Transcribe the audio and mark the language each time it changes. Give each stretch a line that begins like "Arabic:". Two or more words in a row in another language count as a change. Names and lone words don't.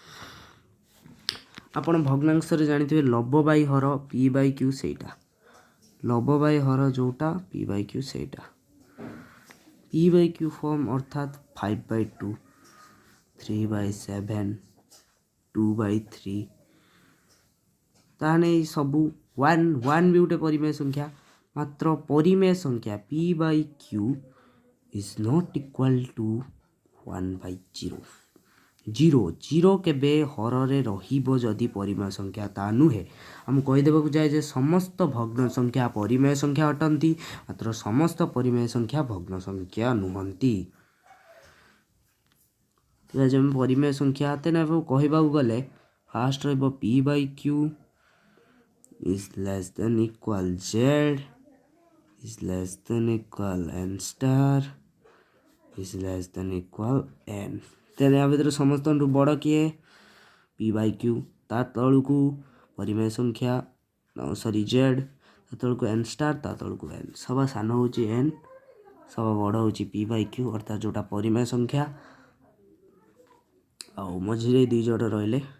Odia: ଆପଣ ଭଗ୍ନାଂଶରେ ଜାଣିଥିବେ ଲବ ବାଇ ହର p/q ସେଇଟା, ଲବ ବାଇ ହର ଯେଉଁଟା p/q ସେଇଟା। p/q ଫର୍ମ ଅର୍ଥାତ୍ 5/2, 3/7, 2/3। ତାହେଲେ ଏଇ ସବୁ 1 ବି ଗୋଟେ ପରିମେୟ ସଂଖ୍ୟା। ମାତ୍ର ପରିମେୟ ସଂଖ୍ୟା
English: p/q is not equal to 1/0।
Odia: 0 କେବେ ହରରେ ରହିବ ଯଦି ପରିମେୟ ସଂଖ୍ୟା ତା ନୁହେଁ। ଆମକୁ କହିଦେବାକୁ ଯାଏ ଯେ ସମସ୍ତ ଭଗ୍ନ ସଂଖ୍ୟା ପରିମେୟ ସଂଖ୍ୟା ଅଟନ୍ତି, ମାତ୍ର ସମସ୍ତ ପରିମେୟ ସଂଖ୍ୟା ଭଗ୍ନ ସଂଖ୍ୟା ନୁହନ୍ତି। ତେବେ ଆମେ ପରିମେୟ ସଂଖ୍ୟା ତେଣୁ କହିବାକୁ ଗଲେ ଫାଷ୍ଟ ରହିବ
English: p/q is less than equal z is less than equal n star is less than equal n।
Odia: ତେଣୁ ୟା ଭିତରେ ସମସ୍ତଙ୍କଠୁ ବଡ଼ କିଏ? p/q। ତା ତଳକୁ ପରିମେୟ ସଂଖ୍ୟା z, ତା ତଳକୁ n ଷ୍ଟାର, ତା ତଳକୁ n। ସବା ସାନ ହେଉଛି n, ସବା ବଡ଼ ହେଉଛି p/q ଅର୍ଥାତ୍ ଯେଉଁଟା ପରିମେୟ ସଂଖ୍ୟା, ଆଉ ମଝିରେ 2 ଜଣ ରହିଲେ।